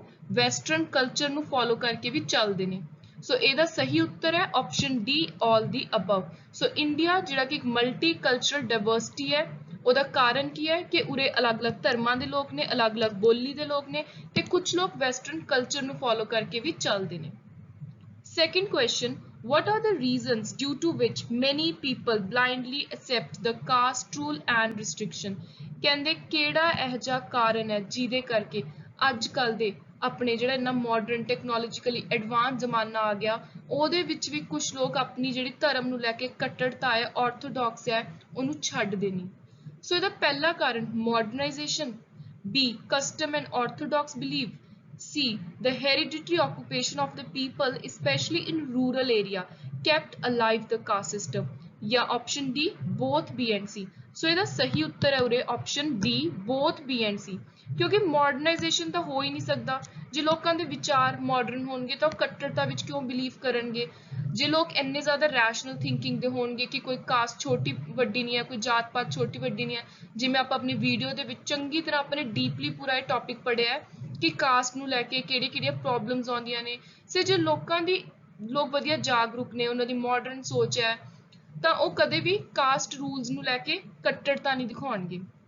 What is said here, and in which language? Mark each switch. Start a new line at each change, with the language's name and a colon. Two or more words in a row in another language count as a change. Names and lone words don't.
English: western culture
Punjabi: ਨੂੰ ਫੋਲੋ ਕਰਕੇ ਵੀ ਚੱਲਦੇ ਨੇ ਸੋ ਇਹਦਾ ਸਹੀ ਉੱਤਰ ਹੈ
English: option D all the above
Punjabi: ਸੋ ਇੰਡੀਆ ਜਿਹੜਾ ਕਿ ਇੱਕ
English: multi cultural diversity
Punjabi: ਹੈ ਉਹਦਾ ਕਾਰਨ ਕੀ ਹੈ ਕਿ ਉਰੇ ਅਲੱਗ-ਅਲੱਗ ਧਰਮਾਂ ਦੇ ਲੋਕ ਨੇ ਅਲੱਗ-ਅਲੱਗ ਬੋਲੀ ਦੇ ਲੋਕ ਨੇ ਤੇ ਕੁਝ ਲੋਕ
English: western culture
Punjabi: ਨੂੰ ਫੋਲੋ ਕਰਕੇ ਵੀ ਚੱਲਦੇ ਨੇ
English: Second question, what are the reasons due to which many people blindly accept the caste rule and restriction?
Punjabi: ਕਹਿੰਦੇ ਕਿਹੜਾ ਇਹ ਜਿਹਾ ਕਾਰਨ ਹੈ ਜਿਹਦੇ ਕਰਕੇ ਅੱਜ ਕੱਲ ਦੇ ਆਪਣੇ ਜਿਹੜਾ ਇੰਨਾ
English: modern technologically advance
Punjabi: ਜ਼ਮਾਨਾ ਆ ਗਿਆ ਉਹਦੇ ਵਿੱਚ ਵੀ ਕੁਝ ਲੋਕ ਆਪਣੀ ਜਿਹੜੀ ਧਰਮ ਨੂੰ ਲੈ ਕੇ ਕੱਟੜਤਾ ਹੈ ਆਰਥੋਡਾਕਸ ਹੈ ਉਹਨੂੰ ਛੱਡਦੇ ਨਹੀਂ ਸੋ ਇਹਦਾ ਪਹਿਲਾ ਕਾਰਨ ਮਾਡਰਨਾਈਜੇਸ਼ਨ
English: B custom and orthodox belief C the hereditary occupation of the people especially in rural area kept alive the caste system ਜਾਂ option D both B and C
Punjabi: ਸੋ ਇਹਦਾ ਸਹੀ ਉੱਤਰ ਹੈ ਉਰੇ
English: option D both B and C
Punjabi: ਕਿਉਂਕਿ ਮਾਡਰਨਾਈਜੇਸ਼ਨ ਤਾਂ ਹੋ ਹੀ ਨਹੀਂ ਸਕਦਾ ਜੇ ਲੋਕਾਂ ਦੇ ਵਿਚਾਰ ਮਾਡਰਨ ਹੋਣਗੇ ਤਾਂ ਉਹ ਕੱਟੜਤਾ ਵਿੱਚ ਕਿਉਂ ਬਿਲੀਵ ਕਰਨਗੇ ਜੇ ਲੋਕ ਇੰਨੇ ਜ਼ਿਆਦਾ
English: rational thinking
Punjabi: ਦੇ ਹੋਣਗੇ ਕਿ ਕੋਈ ਕਾਸਟ ਛੋਟੀ ਵੱਡੀ ਨਹੀਂ ਹੈ ਕੋਈ ਜਾਤ ਪਾਤ ਛੋਟੀ ਵੱਡੀ ਨਹੀਂ ਹੈ ਜਿਵੇਂ ਆਪਾਂ ਆਪਣੀ ਵੀਡੀਓ ਦੇ ਵਿੱਚ ਚੰਗੀ ਤਰ੍ਹਾਂ ਆਪਾਂ ਨੇ ਡੀਪਲੀ ਪੂਰਾ ਇਹ ਟੌਪਿਕ ਪੜ੍ਹਿਆ ਹੈ ਕਿ ਕਾਸਟ ਨੂੰ ਲੈ ਕੇ ਕਿਹੜੀਆਂ ਪ੍ਰੋਬਲਮਸ ਆਉਂਦੀਆਂ ਨੇ ਸੇ ਜੇ ਲੋਕਾਂ ਦੀ ਲੋਕ ਵਧੀਆ ਜਾਗਰੂਕ ਨੇ ਉਹਨਾਂ ਦੀ ਮਾਡਰਨ ਸੋਚ ਹੈ ਤਾਂ ਉਹ ਕਦੇ ਵੀ
English: caste rules
Punjabi: ਨੂੰ ਲੈ ਕੇ ਕੱਟੜਤਾ ਨਹੀਂ ਦਿਖਾਉਣਗੇ